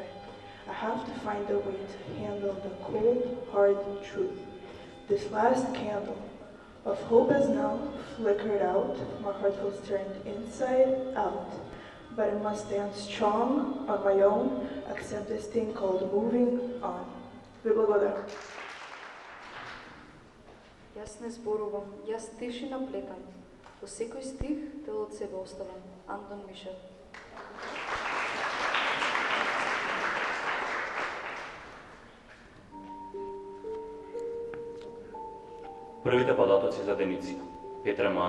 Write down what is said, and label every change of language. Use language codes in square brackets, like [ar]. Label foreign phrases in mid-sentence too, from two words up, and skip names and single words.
[en] I have to find a way to handle the cold, hard truth. This last candle of hope has now flickered out. My heart feels turned inside out. But I must stand strong on my own, accept this thing called moving on. [mk] Ви благодарам. Јас не зборувам, јас тишина плетам. Во секој стих дел од себе оставам. Антон Мишел. Првите податоци за Деница, Петра М.